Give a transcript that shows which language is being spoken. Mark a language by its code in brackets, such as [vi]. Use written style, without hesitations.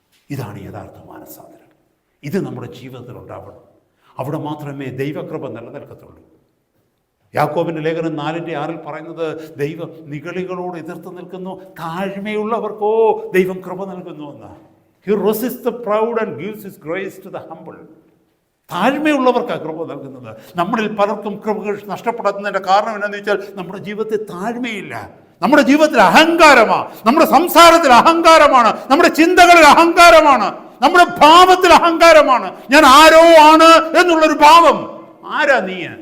[ml] ഇതാണ് യഥാർത്ഥ മാനസാന്തരം. ഇത് നമ്മുടെ ജീവിതത്തിൽ ഉണ്ടാവണം. അവിടെ മാത്രമേ ദൈവകൃപ നിലനിൽക്കത്തുള്ളൂ. യാക്കോബിൻ്റെ ലേഖനം 4:6 പറയുന്നത്, ദൈവം നിഗളികളോട് എതിർത്ത് നിൽക്കുന്നു, താഴ്മയുള്ളവർക്കോ ദൈവം കൃപ നൽകുന്നു എന്നാണ്. [en] He resists the proud and gives his grace to the humble. [ml] താഴ്മയുള്ളവർക്കാണ് കൃപ നൽകുന്നത്. നമ്മളിൽ പലർക്കും കൃപകൾ നഷ്ടപ്പെടുന്നതിൻ്റെ കാരണം എന്താണെന്ന് വെച്ചാൽ നമ്മുടെ ജീവിതത്തിൽ താഴ്മയില്ല. നമ്മുടെ ജീവിതത്തിൽ അഹങ്കാരമാണ്, നമ്മുടെ സംസാരത്തിൽ അഹങ്കാരമാണ്, നമ്മുടെ ചിന്തകളിൽ അഹങ്കാരമാണ്, നമ്മുടെ ഭാവത്തിൽ അഹങ്കാരമാണ്. ഞാൻ ആരോ ആണ് എന്നുള്ളൊരു ഭാവം. ആരാ നീ?